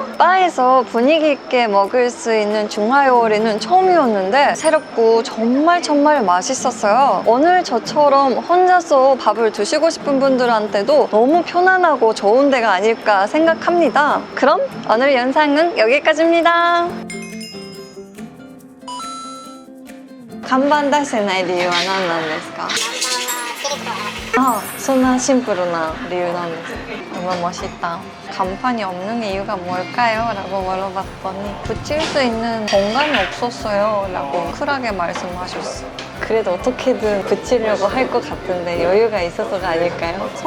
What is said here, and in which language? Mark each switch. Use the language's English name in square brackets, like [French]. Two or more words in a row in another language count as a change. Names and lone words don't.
[Korean] 바에서 분위기 있게 먹을 수 있는 중화요리는 처음이었는데 새롭고 정말 맛있었어요. 오늘 저처럼 혼자서 밥을 드시고 싶은 분들한테도 너무 편안하고 좋은 데가 아닐까 생각합니다. 그럼 오늘 영상은 여기까지입니다. [Japanese] 看板出せない理由は何なんですか？ [Korean] 아, [Japanese] そんな シンプルな 理由なのは [Korean] 너무 멋있다. 간판이 없는 이유가 뭘까요? 라고 물어봤더니 붙일 수 있는 공간이 없었어요 라고 쿨하게 말씀하셨어. 그래도 어떻게든 붙이려고 할 것 같은데 여유가 있어서가 아닐까요?